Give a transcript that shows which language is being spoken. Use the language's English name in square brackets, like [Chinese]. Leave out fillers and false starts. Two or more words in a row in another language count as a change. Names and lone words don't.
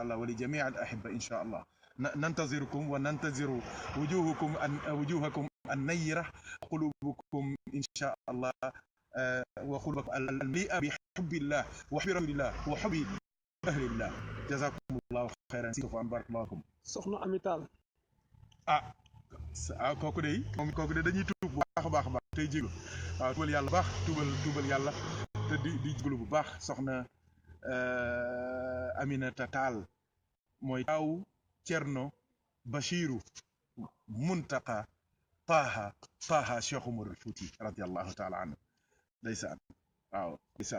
[Arabic] الله ولجميع الأحبة إن شاء الله ننتظركم وننتظر وجوهكم النيرة قلوبكم إن شاء الله وقلوبكم المليئة بحب الله وحب رسول الله وحب أهل الله جزاكم الله خيرا بارك الله فيكم [Wolof] soxna Ami Tall kooku de moom kooku de dañuy tuub bu baax a baax tey jégalu waaw tuubal yàlla baax tuubal yàlla te di jégalu bu baax soxna Aminata Tall mooy taawu Cerno Bachiru Muntaqa Taha Cheikh Oumar Fouti [Arabic] رضي الله تعالى عنه [Wolof] ndeysaan waaw ndeysaan